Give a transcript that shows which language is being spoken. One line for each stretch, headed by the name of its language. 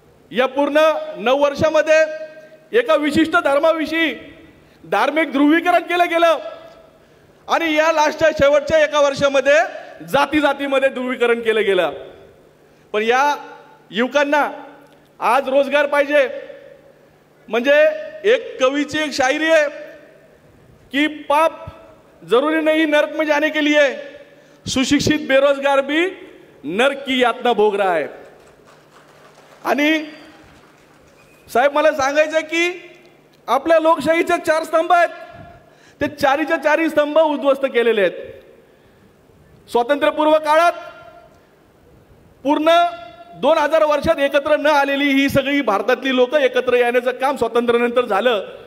Marathi: या पूर्ण 9 वर्षामध्ये एका विशिष्ट धर्माविषयी धार्मिक ध्रुवीकरण केलं गेलं आणि या लास्टच्या शेवटच्या एका वर्षामध्ये जातीमध्ये ध्रुवीकरण केलं गेलं. पण या युवकांना आज रोजगार पाहिजे. म्हणजे एक कवीची एक शायरी आहे कि
Hindi: पाप जरूरी नहीं नर्क में जाने के लिए, सुशिक्षित बेरोजगार भी नर्क की यातना भोग रहा है.
Marathi: आणि साहेब मला सांगायचं की आपल्या लोकशाहीचे 4 स्तंभ आहेत, ते 4च्या 4 स्तंभ उद्ध्वस्त केलेले आहेत. स्वातंत्र्यपूर्व काळात पूर्ण 2000 वर्षात एकत्र न आलेली ही सगळी भारतातली लोक एकत्र येण्याचं काम स्वातंत्र्यानंतर झालं.